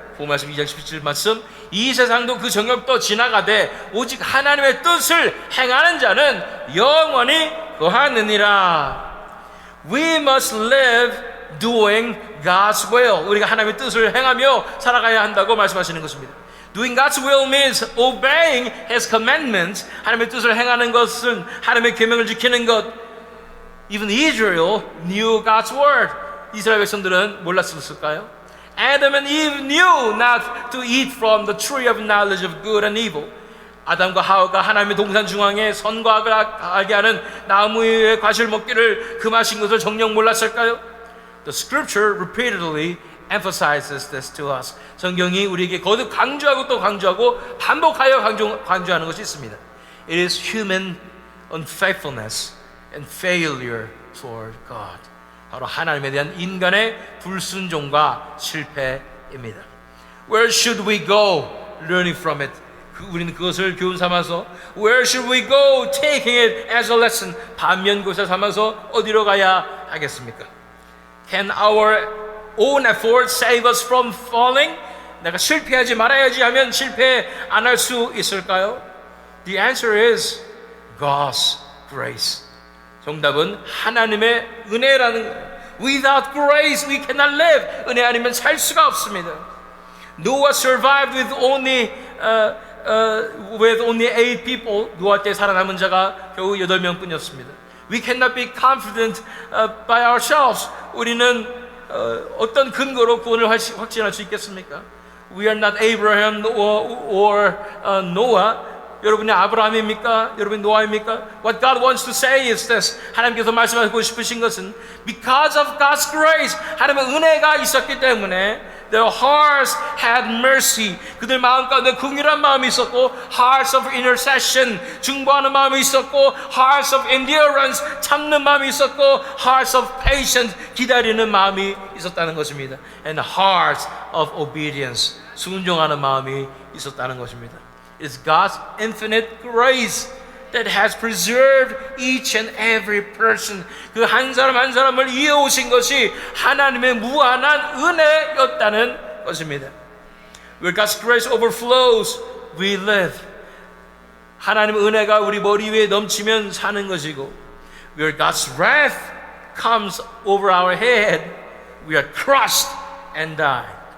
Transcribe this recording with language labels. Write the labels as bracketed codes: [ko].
[ko] 본 말씀 2장 17절 말씀 이 세상도 그 정욕도 지나가되 오직 하나님의 뜻을 행하는 자는 영원히 거하느니라. [en] We must live doing God's will. [ko] 우리가 하나님의 뜻을 행하며 살아가야 한다고 말씀하시는 것입니다. [en] Doing God's will means obeying His commandments. [ko] 하나님의 뜻을 행하는 것은 하나님의 계명을 지키는 것. [en] Even Israel knew God's word. [ko] 이스라엘 백성들은 몰랐을까요? [en] Adam and Eve knew not to eat from the tree of knowledge of good and evil. [ko] 아담과 하와가 하나님의 동산 중앙에 선과 악을 알게 하는 나무의 과실을 먹기를 금하신 것을 정녕 몰랐을까요? [en] The scripture repeatedly emphasizes this to us. [ko] 성경이 우리에게 거듭 강조하고 또 강조하고 반복하여 강조하는 것이 있습니다. [en] It is human unfaithfulness and failure toward God. [ko] 바로 하나님에 대한 인간의 불순종과 실패입니다. [en] Where should we go learning from it? [ko] 우리는 그것을 교훈 삼아서 [en] Where should we go taking it as a lesson? [ko] 반면교사 삼아서 어디로 가야 하겠습니까? [en] Can our own effort save us from falling? [ko] 내가 실패하지 말아야지 하면 실패 안 할 수 있을까요? [en] The answer is God's grace. [ko] 정답은 하나님의 은혜라는 거예요. [en] Without grace we cannot live. [ko] 은혜 아니면 살 수가 없습니다. [en] Noah survived with only 8 people. [ko] 노아 때 살아남은 자가 겨우 8명뿐이었습니다. [en] We cannot be confident by ourselves. [ko] 우리는 어떤 근거로 구원을 확신할 수 있겠습니까? [en] We are not Abraham or Noah. [ko] 여러분이 아브라함입니까? 여러분이 노아입니까? [en] What God wants to say is this. [ko] 하나님께서 말씀하고 싶으신 것은 [en] Because of God's grace, [ko] 하나님의 은혜가 있었기 때문에 [en] Their hearts had mercy. [ko] 그들 마음 가운데 긍휼한 마음이 있었고 [en] Hearts of intercession, [ko] 중보하는 마음이 있었고 [en] Hearts of endurance, [ko] 참는 마음이 있었고 [en] Hearts of patience, [ko] 기다리는 마음이 있었다는 것입니다. [en] And hearts of obedience, [ko] 순종하는 마음이 있었다는 것입니다. [en] It's God's infinite grace that has preserved each and every person. [ko] 그 한 사람 한 사람을 이어오신 것이 하나님의 무한한 은혜였다는 것입니다. [en] Where God's grace overflows, we live. [ko] 하나님의 은혜가 우리 머리 위에 넘치면 사는 것이고 [en] where God's wrath comes over our head, we are crushed and die.